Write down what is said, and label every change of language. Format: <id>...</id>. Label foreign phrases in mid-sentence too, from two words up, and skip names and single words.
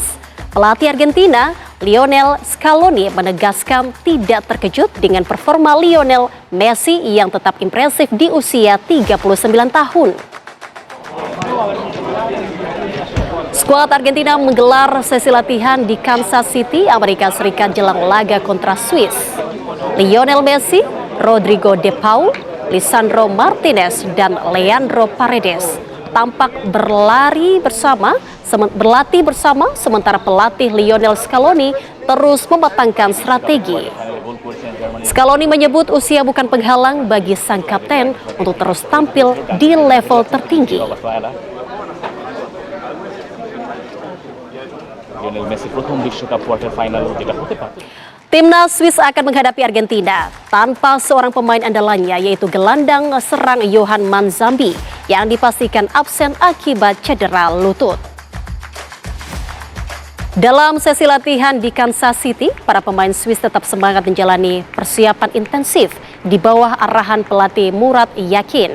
<id>Pelatih Argentina, Lionel Scaloni, menegaskan tidak terkejut dengan performa Lionel Messi yang tetap impresif di usia 39 tahun. Skuad Argentina menggelar sesi latihan di Kansas City, Amerika Serikat jelang laga kontra Swiss. Lionel Messi, Rodrigo De Paul, Lisandro Martinez, dan Leandro Paredes tampak berlatih bersama sementara pelatih Lionel Scaloni terus mematangkan strategi. Scaloni menyebut usia bukan penghalang bagi sang kapten untuk terus tampil di level tertinggi.</id> <bn>লিওনেল মেসি প্রথম বিশ্বকাপ</bn> <en>quarter final</en> <bn>যেটা হতে পারে।</bn> <id>Timnas Swiss akan menghadapi Argentina tanpa seorang pemain andalannya, yaitu gelandang serang Yohan Manzambi yang dipastikan absen akibat cedera lutut. Dalam sesi latihan di Kansas City, para pemain Swiss tetap semangat menjalani persiapan intensif di bawah arahan pelatih Murat Yakin.</id>